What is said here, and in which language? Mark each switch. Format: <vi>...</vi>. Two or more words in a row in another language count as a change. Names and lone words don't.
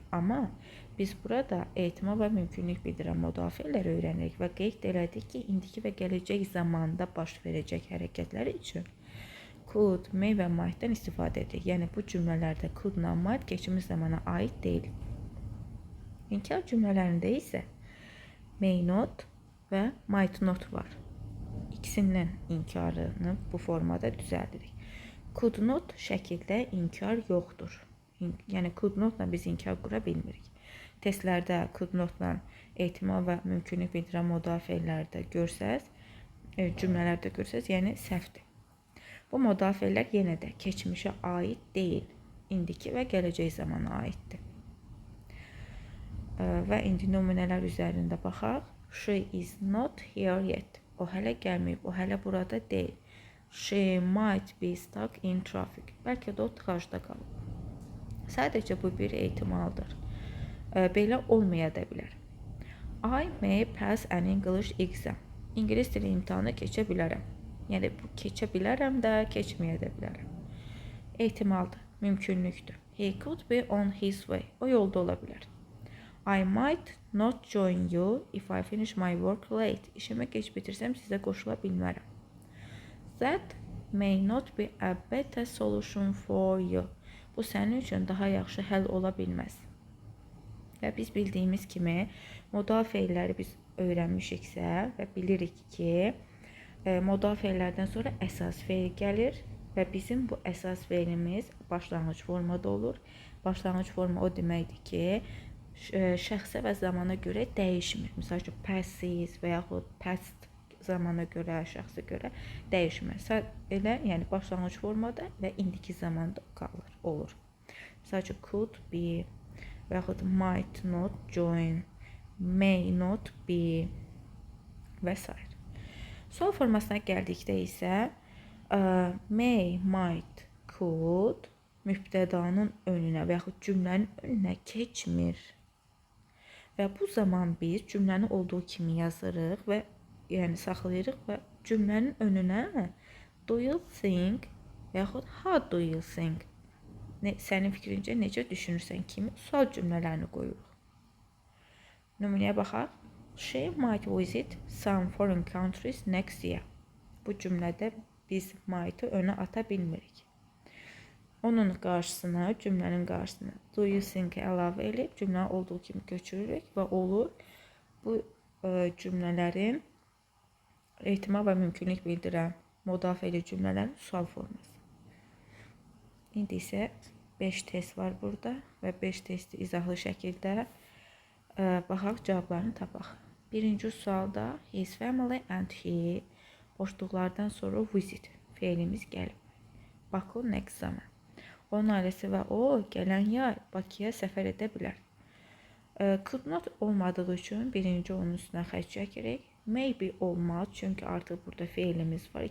<az>Amma biz burada ehtimal və mümkünlük bildirən modal feilləri öyrənirik və qeyd elədik ki, indiki və gələcək zamanda baş verəcək hərəkətləri üçün</az> <en>could, may</en> <az>və might'dan istifadə edirik. Yəni bu cümlələrdə could-la might keçmiş zamana aid deyil. İnkar cümlələrində isə</az> <en>may not</en> <az>və</az> <en>might not</en> <az>var. İkisinin inkarını bu formada düzəldirik.</az> <en>Could not</en> <az>şəkildə inkar yoxdur. Yəni</az> <en>could notla</en> <az>biz inkar qura bilmirik. Testlərdə</az> <en>could notla</en> <az>ehtimal və mümkünlük bildirən modal feillərdə görsəz, cümlələrdə görsəz, yəni səhvdir. Bu modal feillər yenə də keçmişə aid deyil, indiki və gələcək zamana aiddir. Və indi nümunələr üzərində baxaq.</az> <en>She is not here yet.</en> <az>O hələ gəlməyib, o hələ burada deyil.</az> <en>She might be stuck in traffic.</en> <az>Bəlkə də o tıxacda qalıb. Sadəcə bu bir ehtimaldır. Belə olmaya da bilər.</az> <en>I may pass an English exam.</en> <az>İngilis dili imtahanı keçə bilərəm. Yəni bu keçə bilərəm də, keçməyə də bilərəm. Ehtimaldır, mümkünlükdür.</az> <en>He could be on his way.</en> <az>O yolda ola bilər.</az> <en>I might not join you if I finish my work late.</en> <az>İşimi geç bitirsəm sizə qoşula bilmərəm.</az> <en>That may not be a better solution for you.</en> <az>Bu sənin üçün daha yaxşı həll ola bilməz. Və biz bildiyimiz kimi modal feilləri biz öyrənmişiksə və bilirik ki, modal feillərdən sonra əsas feil gəlir və bizim bu əsas feilimiz başlanğıc formada olur. Başlanğıc forma o deməkdir ki, şəxsə və zamana görə dəyişmir. Məsəl üçün passive və yaxud past zamana görə, şəxsə görə dəyişmir. Elə, yəni başlanğıc formada və indiki zamanda qalır, olur. Məsəl üçün</az> <en>could be</en> <az>və yaxud</az> <en>might not join, may not be</en> <az>və s. Sual formasına gəldikdə isə</az> <en>may, might, could</en> <az>mübtədanın önünə və yaxud cümlənin önünə keçmir. Və bu zaman biz cümləni olduğu kimi yazırıq və yəni saxlayırıq və cümlənin önünə</az> <en>do you think</en> <az>və yaxud</az> <en>how do you think,</en> <az>sənin fikrincə necə düşünürsən kimi sual cümlələrini qoyuruq. Nümunəyə baxaq.</az> <en>She might visit some foreign countries next year.</en> <az>Bu cümlədə biz might'ı önə ata bilmirik. Onun qarşısına, cümlənin qarşısına</az> <en>do you think</en> <az>əlavə edib cümləni olduğu kimi köçürürük və olur bu cümlələrin ehtimal və mümkünlük bildirən modal feili cümlələrin sual forması. İndi isə 5 test var burada və 5 testi izahlı şəkildə baxaq, cavablarını tapaq. Birinci sualda</az> <en>his family and he</en> <az>boşluqlardan sonra visit feilimiz gəlib. Baku next zaman. Onun ailəsi və o gələn yay Bakıya səfər edə bilər.</az> <en>Could not</en> <az>olmadığı üçün birinci onun üstünə xətt çəkirik. Maybe olmaz, çünki artıq burada feilimiz var.</az>